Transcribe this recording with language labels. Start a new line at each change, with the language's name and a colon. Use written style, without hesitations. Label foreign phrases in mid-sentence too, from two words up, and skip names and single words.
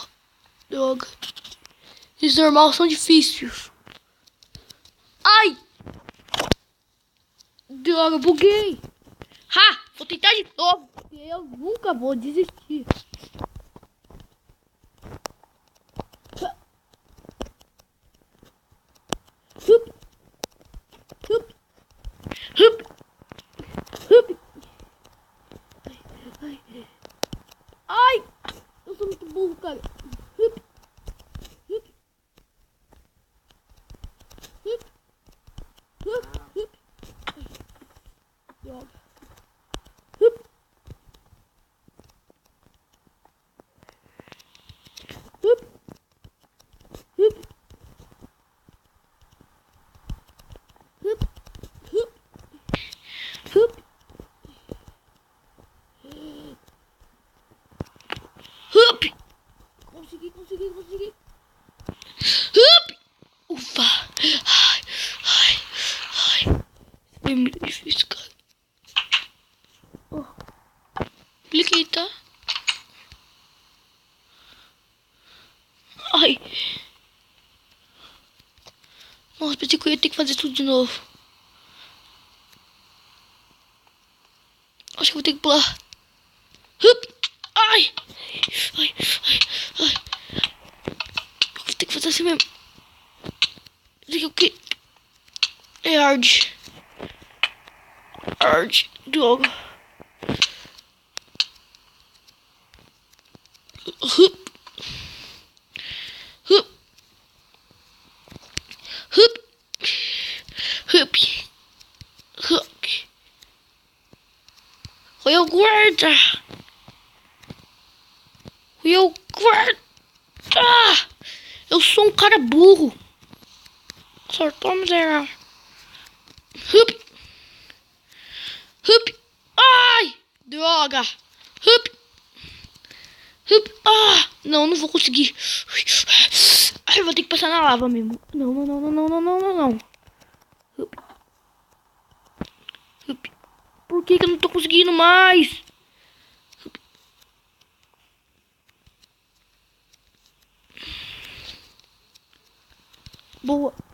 Portuguese: Droga. Esses normais são difíceis. Ai! Droga, buguei. Ha! Vou tentar de novo. Porque eu nunca vou desistir. Hup. Hup. Hup. Hup. Ai, ai. Ai! Eu sou muito burro, cara. Hup. Hup. Hup. Hup. Hup. Droga. Hup. Hup. Hup. Hup. Hup. Hup. Hup. Consegui, consegui, consegui. Hup. Ufa. Ai, ai, ai. Foi muito difícil, cara. Oh. Cliquei, tá? Ai. Nossa, pensei que eu ia ter que fazer tudo de novo. Acho que eu vou ter que pular. Hup. Ai. Ai, ai, ai. Eu vou ter que fazer assim mesmo. Isso aqui é o que? É hard. Arte, droga. Hup. Hup. Hup. Hup. Hup. Olha o guarda. Olha o guarda. Eu sou um cara burro. Acertou, miserável. Hup. Hup. Ai, droga. Hup. Hup. Ah, não vou conseguir. Ai, eu vou ter que passar na lava mesmo. Não. Hup. Hup. Por que eu não tô conseguindo mais? Hup. Boa.